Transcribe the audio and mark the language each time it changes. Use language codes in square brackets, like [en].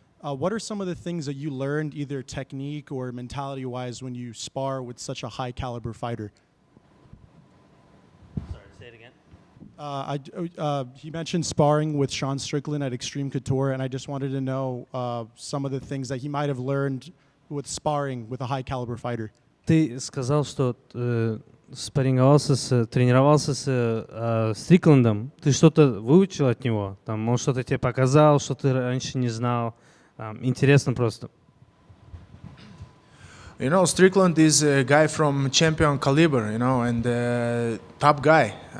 [en] What are some of the things that you learned, either technique or mentality-wise, when you spar with such a high-caliber fighter? Sorry, say it again. He mentioned sparring with Sean Strickland at Extreme Couture, and I just wanted to know some of the things that he might have learned with sparring with a high caliber fighter. [ru] Ты сказал, что тренировался с Стрикландом. Ты что-то выучил от него? Там, он что-то тебе показал, что ты раньше не знал? Интересно просто. [en] You know, Strickland is a guy from champion caliber, you know, and top guy.